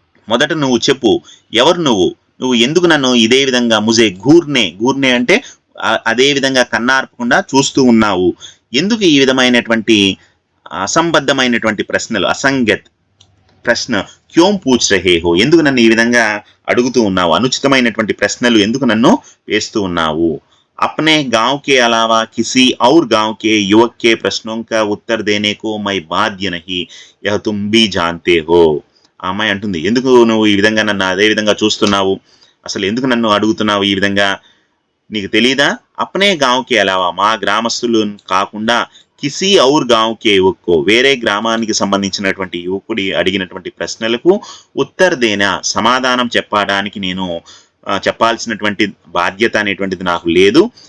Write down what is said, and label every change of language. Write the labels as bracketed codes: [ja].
[te] మొదట నువ్వు చెప్పు, ఎవరు నువ్వు ఎందుకు నన్ను ఇదే విధంగా [hi] ముజే ఘూర్నే [te] అంటే అదే విధంగా కన్నార్పకుండా చూస్తూ ఉన్నావు, ఎందుకు ఈ విధమైనటువంటి అసంబద్ధమైనటువంటి ప్రశ్నలు, అసంగత్ ప్రశ్న, [hi] క్యోం పూచ్ రహే హో, [te] ఎందుకు నన్ను ఈ విధంగా అడుగుతూ ఉన్నావు, అనుచితమైనటువంటి ప్రశ్నలు ఎందుకు నన్ను వేస్తూ ఉన్నావు. [hi] अपने गांव के अलावा किसी और गांव के युवक के प्रश्नों का उत्तर देने को मैं बाध्य नहीं, यह तुम भी जानते हो. [te] ఆ అమ్మాయి అంటుంది, ఎందుకు నువ్వు ఈ విధంగా నన్ను అదే విధంగా చూస్తున్నావు, అసలు ఎందుకు నన్ను అడుగుతున్నావు ఈ విధంగా, నీకు తెలీదా. [hi] అప్నే గాంవ్కి అలావా, [te] మా గ్రామస్తులు కాకుండా [hi] కిసి ఔర్ గాంవ్కే యువక్కో, [te] వేరే గ్రామానికి సంబంధించినటువంటి యువకుడి అడిగినటువంటి ప్రశ్నలకు [hi] ఉత్తర్దేనా, [te] సమాధానం చెప్పడానికి నేను చెప్పాల్సినటువంటి బాధ్యత అనేటువంటిది నాకు లేదు.